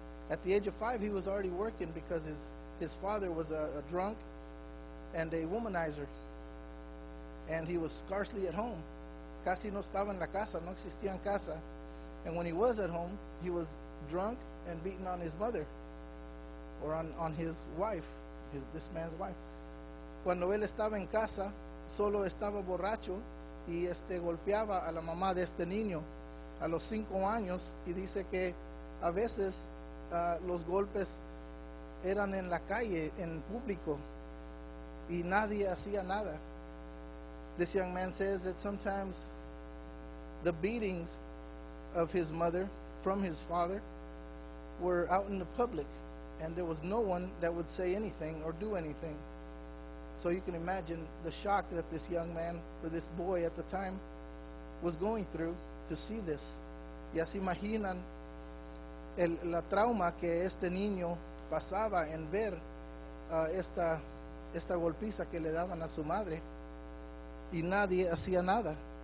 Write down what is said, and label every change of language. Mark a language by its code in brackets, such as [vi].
[en] At the age of 5, he was already working because his father was a drunk and a womanizer, and he was scarcely at home. [es] Casi no estaba en la casa, no existía en casa. [en] And when he was at home, he was drunk and beaten on his mother, or on his wife, this man's wife. [es] Cuando él estaba en casa, solo estaba borracho y golpeaba a la mamá de este niño a los 5 años, y dice que a veces los golpes eran en la calle, en público, y nadie hacía nada. [en] This young man says that sometimes the beatings of his mother from his father were out in the public, and there was no one that would say anything or do anything. So you can imagine the shock that this young man, or this boy at the time, was going through to see this. [es] Ya se imaginan la trauma que este niño pasaba en ver esta golpiza que le daban a su madre, y nadie hacía nada.